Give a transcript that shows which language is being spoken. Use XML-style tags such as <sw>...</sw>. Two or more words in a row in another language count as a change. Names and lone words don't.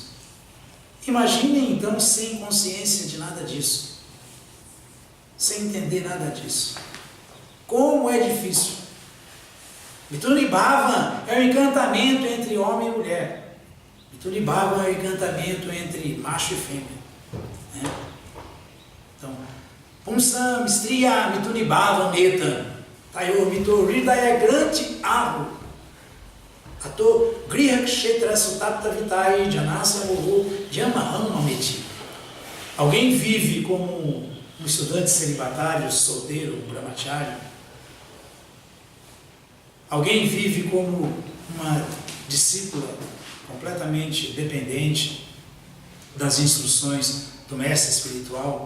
<pt>Imaginem então sem consciência de nada disso, sem entender nada disso. Como é difícil. Vitunibhava é o encantamento entre homem e mulher. Vitunibhava é o encantamento entre macho e fêmea. Né? Então,</pt> <sa>Pumsam, Striya, Vitunibhava, Meta, Tayor, Mito, Hridaya, Granti, Aho, Ato, Griha, Kshetra, Sutapta, Vitai, Janasa, Moho, Dhyamaham, Mameti.</sa> <pt>Alguém vive como um estudante celibatário, solteiro, um brahmachari. Alguém vive como uma discípula completamente dependente das instruções do mestre espiritual.</pt>